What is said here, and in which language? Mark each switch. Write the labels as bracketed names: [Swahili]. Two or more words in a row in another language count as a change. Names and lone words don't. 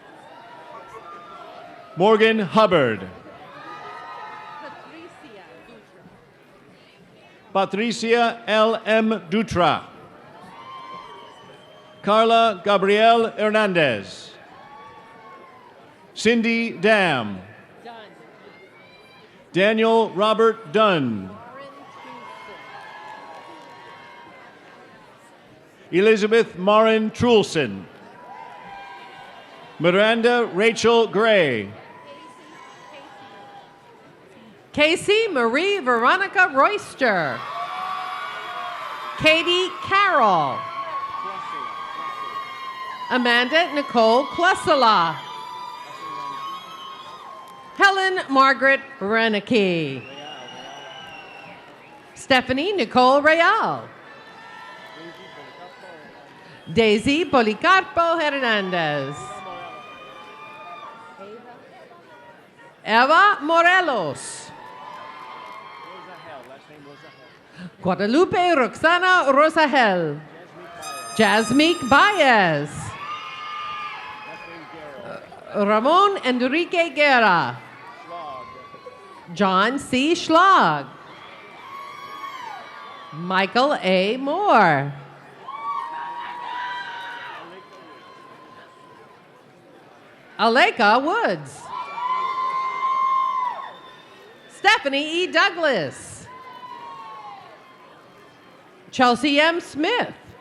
[English] Morgan Hubbard. Patricia L.M. Dutra. Carla Gabrielle Hernandez. Cindy Dam. Daniel Robert Dunn. Elizabeth Marin Trulson. Miranda Rachel Gray. Casey Marie Veronica Royster. Katie Carroll. Amanda Nicole Klesala. Helen Margaret Reneke. Stephanie Nicole Real. Daisy Policarpo Hernandez. Eva Morelos. Guadalupe Roxana Rosahel. Jasmine Baez. Ramon Enrique Guerra. John C. Schlag. Michael A. Moore. Aleka Woods. Stephanie E. Douglas. Chelsea M. Smith.